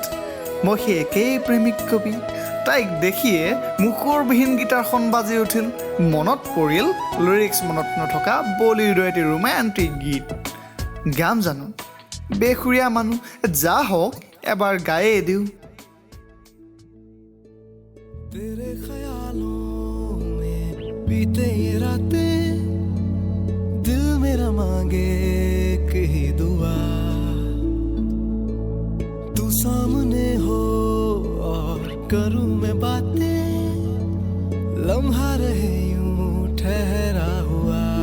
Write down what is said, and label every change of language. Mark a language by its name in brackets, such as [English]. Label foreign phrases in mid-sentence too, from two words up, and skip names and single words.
[Assamese] মই সেই একেই প্ৰেমিক কবি। তাইক দেখিয়ে মুখৰবিহীন গীটাৰখন বাজি উঠিল। মনত পৰিল লিৰিক্স মনত নথকা বলিউডৰ এটি ৰোমান্টিক গীত। গাম জানো, বেসুৰীয়া মানুহ, যা হওক এবাৰ গায়েই দিওঁ। [Hindi] तेरे ख्यालों में बीते ये रातें, दिल मेरा मांगे कही दुआ। तू सामने हो और करूं मैं बातें, लम्हा रहे यूं ठहरा हुआ।